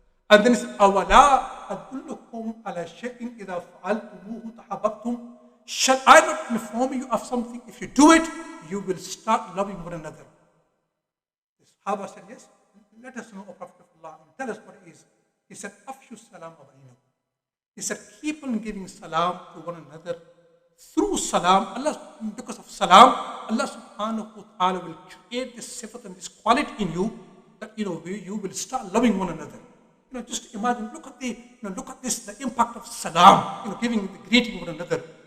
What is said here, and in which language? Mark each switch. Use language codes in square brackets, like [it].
[en] And then he said, [ar] أَوَلَا أَدُلُّكُمْ عَلَى شَيْءٍ إِذَا فَعَلْتُمُوهُ تَحَبَّبْتُمْ. [en] Shall I not inform you of something? If you do it, you will start loving one another. The Sahaba said, yes, let us know, O Prophet of Allah, and tell us what it is. He said, [ar] أَفْشُوا السَّلَامَ بَيْنَكُمْ. [en] He said, keep on giving salam to one another. Through salam, because of salam, Allah subhanahu wa ta'ala will create this sifat and this quality in you that you will start loving one another. Just imagine, look at the impact of salam, giving the greeting one another.